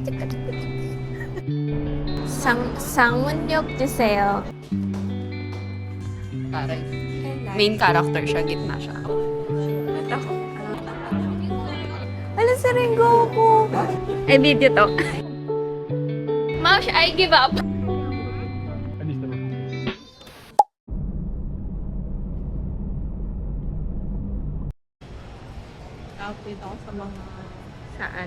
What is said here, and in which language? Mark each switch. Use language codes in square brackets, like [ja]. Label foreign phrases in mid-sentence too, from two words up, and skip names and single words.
[ko] 상문역 주세요. [tl] Taray. Main character siya, gitna siya. Wala sa ringgo ko. Ay, video to. [en] Mouse, I give up. [tl] Update ako sa mga Saan?